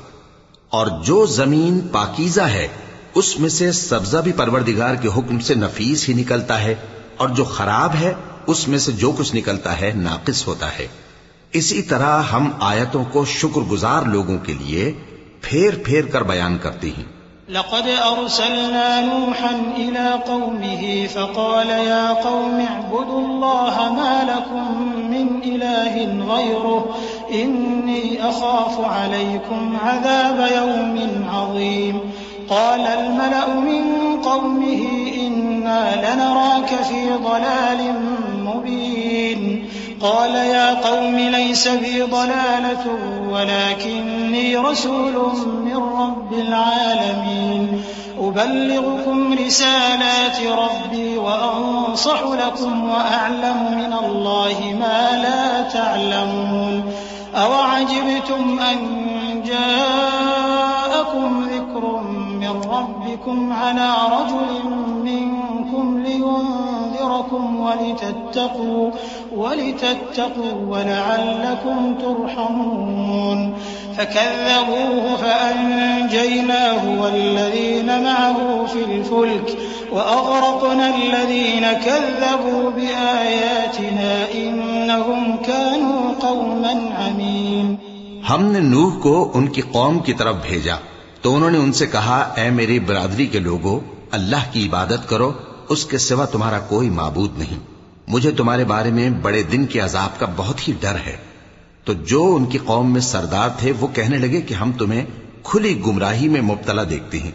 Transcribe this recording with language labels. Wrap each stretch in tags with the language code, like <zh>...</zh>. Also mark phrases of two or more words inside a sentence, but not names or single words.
<hi>और जो जमीन पाकीज़ा है उसमें से सब्जा भी परवरदिगार के हुक्म से नफीस ही निकलता है, और जो खराब है उसमें से जो कुछ निकलता है नाकिस होता है। इसी तरह हम आयतों को शुक्रगुजार लोगों के लिए फेर फेर कर बयान करते हैं।</hi> <ar>لقد أرسلنا نوحا إلى قومه فقال يا قوم اعبدوا الله ما لكم من إله غيره إني أخاف عليكم عذاب يوم عظيم. قال الملأ من قومه إنا لنراك في ضلال مبين. قال يا قوم ليس بي ضلالة ولكني رسول من رب العالمين أبلغكم رسالات ربي وأنصح لكم وأعلم من الله ما لا تعلمون. أوعجبتم أن جاءكم ذكر من ربكم على رجل منكم لينذركم ولتتقوا ولعلكم ترحمون. فكذبوه فأنجيناه والذين معه في الفلك وأغرقنا الذين كذبوا بآياتنا إنهم كانوا قوما عمين।</ar> <hi>हमने नूह को उनकी कौम की तरफ भेजा तो उन्होंने उनसे कहा, ऐ मेरी बिरादरी के लोगों, अल्लाह की इबादत करो, उसके सिवा तुम्हारा कोई माबूद नहीं। मुझे तुम्हारे बारे में बड़े दिन के अजाब का बहुत ही डर है। तो जो उनकी कौम में सरदार थे वो कहने लगे कि हम तुम्हें खुली गुमराही में मुब्तला देखते हैं।</hi>